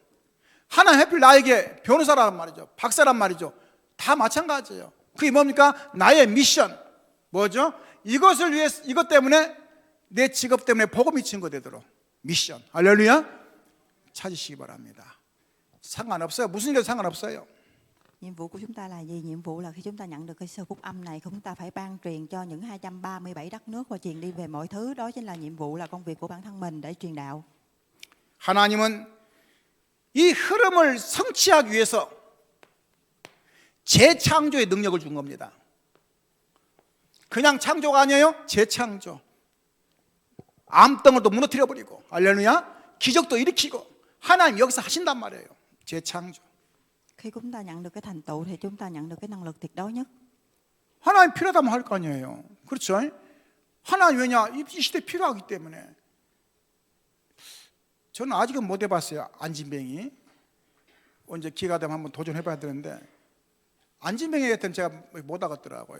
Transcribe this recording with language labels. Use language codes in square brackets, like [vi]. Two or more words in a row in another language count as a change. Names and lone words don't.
[ko] 하나님 하필 나에게 변호사란 말이죠. 박사란 말이죠. 다 마찬가지예요. 그게 뭡니까? 나의 미션. 뭐죠? 이것을 위해, 이것 때문에, 내 직업 때문에 복음이 증거되도록 미션. 할렐루야. 찾으시기 바랍니다. 상관없어요. 무슨 일도 상관없어요. [vi] Nhiệm vụ của chúng ta là gì? Nhiệm vụ là khi chúng ta nhận được cái sơ phúc âm này, chúng ta phải ban truyền cho những 237 đất nước và truyền đi về mọi thứ. Đó chính là nhiệm vụ, là công việc của bản thân mình để truyền đạo. [ko] 하나님은 이 흐름을 성취하기 위해서 재창조의 능력을 준 겁니다. 그냥 창조가 아니에요. 재창조. 암덩어리도 무너뜨려버리고, 할렐루야, 기적도 일으키고, 하나님 여기서 하신단 말이에요. 재창조. [vi] Khi chúng ta nhận được cái thành tựu thì chúng ta nhận được cái năng lực tuyệt đối nhất. [ko] 하나님 필요하다면 할 거 아니에요. 그렇죠? 하나님 왜냐? 이 시대에 필요하기 때문에. 저는 아직은 못 해봤어요. 안진뱅이. 언제 기회가 되면 한번 도전해봐야 되는데, 안진뱅이 같은 제가 못 하겠더라고요.